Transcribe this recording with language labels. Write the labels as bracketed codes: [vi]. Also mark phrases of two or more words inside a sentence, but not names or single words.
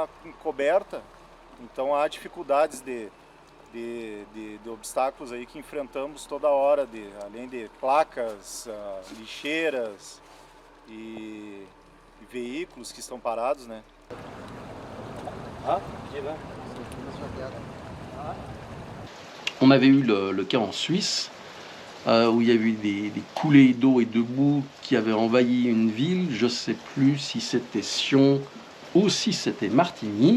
[pt] coberta, então há dificuldades de obstáculos aí que enfrentamos toda hora, além de placas, lixeiras e veículos que estão parados, né? [fr] On avait eu le cas en Suisse, où il y a eu des coulées d'eau et de boue qui avaient envahi une ville. Je ne sais plus si c'était Sion ou si c'était Martigny.